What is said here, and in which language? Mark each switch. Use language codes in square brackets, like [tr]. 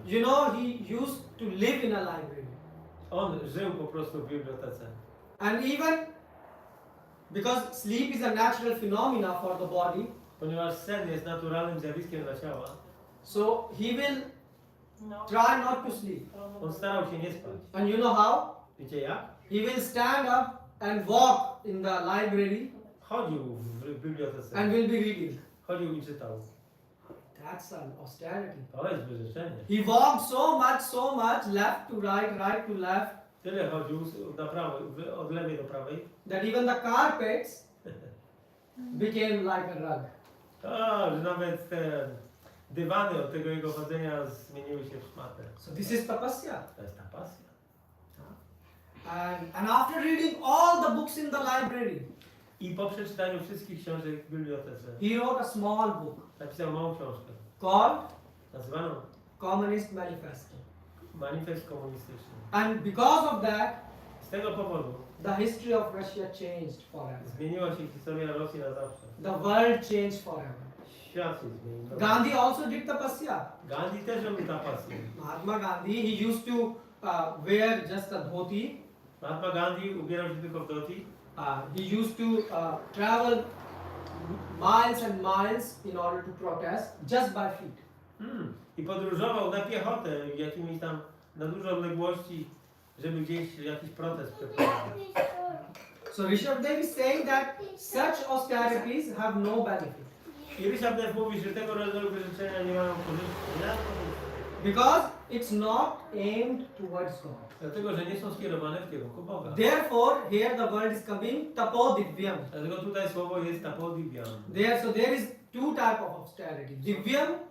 [en] You know, he used to live in a library, [pl] On żył po prostu w bibliotece. [en] and even because sleep is a natural phenomena for the body, [pl] Ponieważ sen jest naturalnym zjawiskiem dla ciała, [en] so he will try not to sleep. [pl] on starał się nie spać. [en] And you know how? [pl] Wiecie jak? [en] He will stand up and walk in the library [pl] Chodził w bibliotece. [en] and will be reading. [pl] Chodził i czytał. [en] That's an austerity. [pl] To jest wyrzeczenie. [en] He walked so much, left to right, right to left, [pl] Tyle chodził na prawo, od lewej do prawej. [en] that even the carpets became like a rug. [pl] Że nawet te dywany od tego jego chodzenia zmieniły się w szmatę. [en] So this is tapasya. [pl] To jest ta pasja. [en] And after reading all the books in the library, [pl] I po przeczytaniu wszystkich książek w bibliotece [en] he wrote a small book [pl] napisał małą książkę [en] called [pl] nazywaną [en] Communist Manifesto. [pl] Manifest Komunistyczny. [en] And because of that, [pl] Z tego powodu [en] the history of Russia changed forever. [pl] zmieniła się historia Rosji na zawsze. [en] The world changed forever. [pl] Świat się zmienił. [en] Gandhi also did tapasya. [pl] Gandhi też robił ta pasję. [en] Mahatma Gandhi, he used to wear just a dhoti. [pl] Mahatma Gandhi ubierał się tylko w dhoti. [en] He used to travel miles and miles in order to protest just by feet. [pl] I podróżował na piechotę jakimiś tam na duże odległości, żeby gdzieś jakiś protest przeprowadzić. [en] So Rishabdev is saying that such austerities have no benefit [pl] I Rishabdev mówi, że tego rodzaju wyrzeczenia nie mają korzyści. [en] because it's not aimed towards God. [pl] Dlatego, że nie są skierowane w kierunku Boga. [en] Therefore, here the word is coming tapodivyam. [pl] Dlatego tutaj słowo jest tapodivyam. [en] So there is two types of austerity: divyam